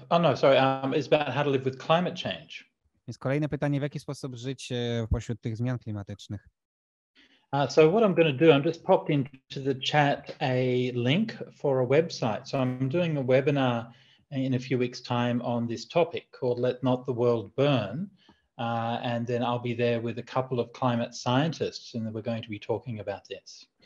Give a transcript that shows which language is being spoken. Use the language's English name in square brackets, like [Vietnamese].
[English] Is about how to live with climate change. [Polish] Więc kolejne pytanie, w jaki sposób żyć pośród tych zmian klimatycznych? [English] So what I'm going to do, I'm just popped into the chat a link for a website. So I'm doing a webinar in a few weeks' time on this topic called Let Not the World Burn. And then I'll be there with a couple of climate scientists and we're going to be talking about this.